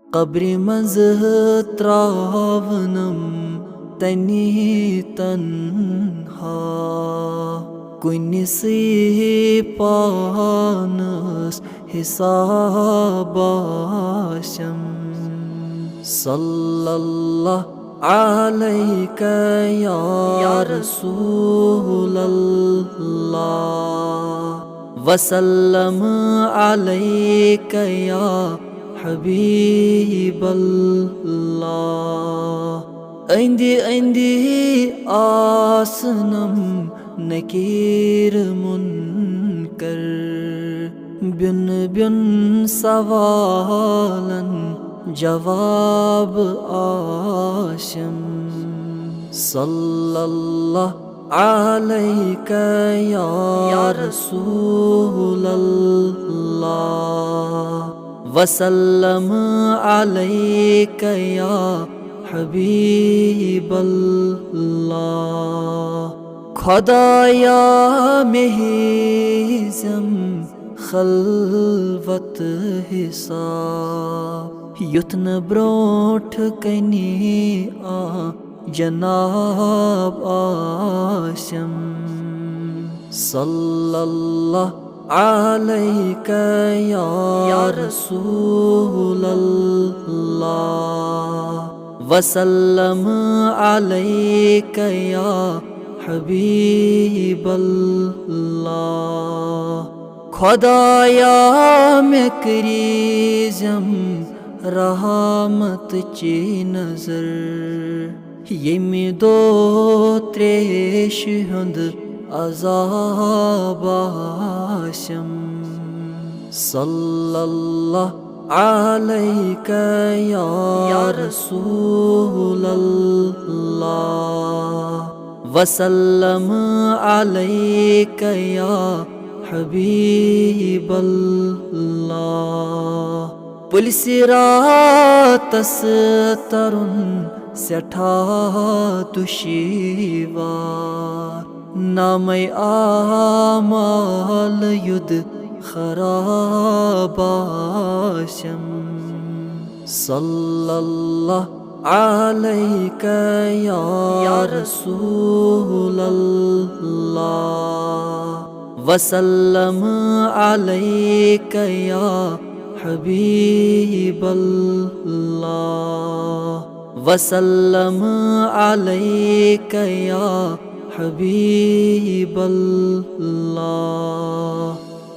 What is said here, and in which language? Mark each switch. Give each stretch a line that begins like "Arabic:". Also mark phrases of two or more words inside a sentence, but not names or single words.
Kashmiri: قبرِ منٛز ترٛاونم تنی تنہا کُنہِ سٕے پانس حساب آسٮ۪م
Arabic: صلی اللہ علیکہ یا رسول اللہ وسلم علیکہ یا حبیب اللہ
Kashmiri: أندی أندی آسنم نکیر منکر بین بین سوالن جواب آشم
Arabic: صلی اللہ علیکہ یا رسول اللہ وسلم علیکہ یا حبیب اللہ
Kashmiri: خدایا مہیزم خلوت حساب یُتھ نہٕ برونٛٹھ کنی جناب آسٮ۪م
Arabic: صلی اللہ علیکہ یا رسول اللہ وسلم علیکہ یا حبیب اللہ
Kashmiri: خدایا مےٚ کٔرۍزٮ۪م رحمت چی نظر ییٚمہِ دۄہ تریشہِ ہُنٛد عذاب آسٮ۪م
Arabic: صلی اللہ علیکہ یا رسول اللہ وسلم علیکہ یا حبیب اللہ
Kashmiri: پُلسہِ راتس ترُن سٮ۪ٹھاہ دُشوار نامے اعمال یُد خراب آسٮ۪م
Arabic: صلی اللہ علیکہ یا رسول اللہ وسلم علیکہ یا حبیب اللہ وسلم علیکہ یا حبیب اللہ